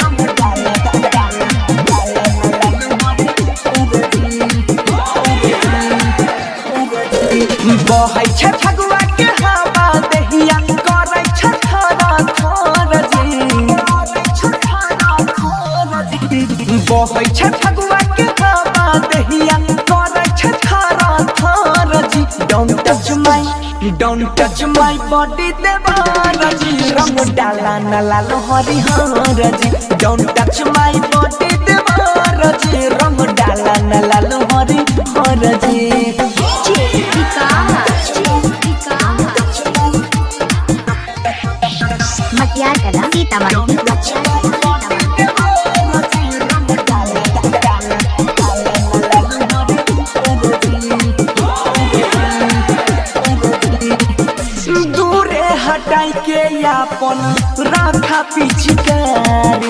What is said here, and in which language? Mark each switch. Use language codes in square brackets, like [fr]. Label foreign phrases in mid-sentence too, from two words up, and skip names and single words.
[mai] बहै छ फगुआ के हवा दहिया करै छ थरा थर जी। बहै छ फगुआ के हवा दहिया करै छ थरा थर जी। [en] Don't touch my body [mai] देवार जी। रंग डाला न लालो हरिहर जी। [en] Don't touch my body [mai] देवार जी। रंग डाला न लालो हरिहर जी। मटियार कला सीतामढ़ी। दूरे हटाई के यापन राखा पिचकारी।